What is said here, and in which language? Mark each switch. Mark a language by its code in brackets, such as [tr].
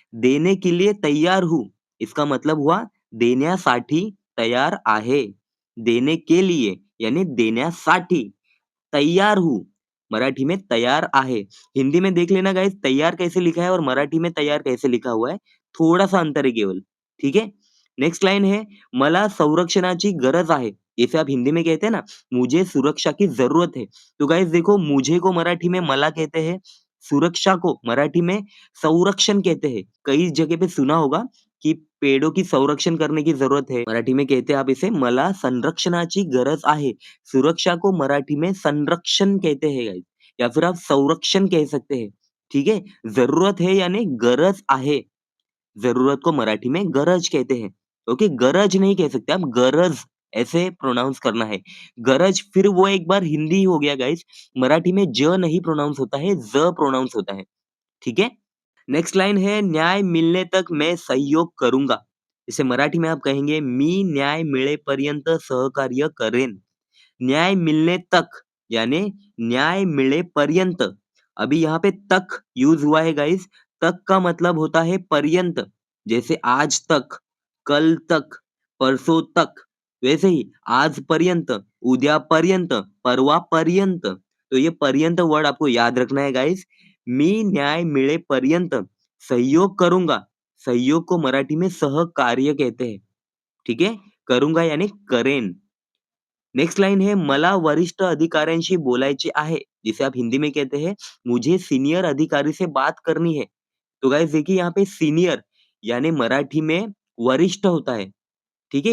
[hi] देने के लिए तैयार हूँ, इसका मतलब हुआ [mr] देण्यासाठी तयार आहे। [hi] देने के लिए यानी देण्यासाठी, तैयार हूँ, मराठी में [mr] तैयार आहे। [hi] हिंदी में देख लेना गाइस तैयार कैसे लिखा है और मराठी में तैयार कैसे लिखा हुआ है, थोड़ा-सा अंतर है केवल, ठीक है? नेक्स्ट लाइन है, [mr] मला संरक्षणाची गरज आहे। [hi] जैसे आप हिंदी में कहते हैं ना, मुझे सुरक्षा की ज़रूरत है। तो गाइस देखो मुझे को मराठी में मला कहते हैं, सुरक्षा को मराठी में संरक्षण कहते हैं। कई जगह पे सुना होगा, कि पेड़ों की संरक्षण करने की ज़रूरत है। मराठी में कहते हैं आप इसे [mr] मला संरक्षणाची गरज आहे। [hi] सुरक्षा को मराठी में संरक्षण कहते हैं गाइस या फिर आप संरक्षण कह सकते हैं। ठीक है? ज़रूरत है यानी [mr] गरज आहे। [hi] ज़रूरत को मराठी में गरज कहते हैं। ओके? गरज नहीं कह सकते आप गरज ऐसे प्रोनाउंस करना है। गरज फिर वो एक बार हिंदी हो गया गाइस। मराठी में ज नहीं प्रोनाउंस होता है, ज़ प्रोनाउंस होता है। ठीक है? नेक्स्ट लाइन है न्याय मिलने तक मैं सहयोग करूँगा। इसे मराठी में आप कहेंगे [mr] मी न्याय मिळेपर्यंत सहकार्य करेन। [hi] न्याय मिलने तक यानी न्याय मिलेपर्यंत। अभी यहाँ पे तक यूज़ हुआ है गाइस। तक का मतलब होता है पर्यंत। जैसे आज तक, कल तक, परसों तक। [mr] वैसे ही आजपर्यंत, उद्यापर्यंत, परवापर्यंत। [hi] तो ये पर्यंत वर्ड आपको याद रखना है गाइस। [mr] मी न्याय मिळेपर्यंत [hi] सहयोग करूँगा। सहयोग को मराठी में सहकार्य कहते हैं। ठीक है? करूँगा यानी करेन। नेक्स्ट लाइन है [mr] मला वरिष्ठ अधिकाऱ्यांशी बोलायचे आहे, [hi] जिसे आप हिंदी में कहते हैं मुझे सीनियर अधिकारी से बात करनी है। तो गाइस देखिए यहाँ पे सीनियर यानी मराठी में वरिष्ठ होता है। ठीक है?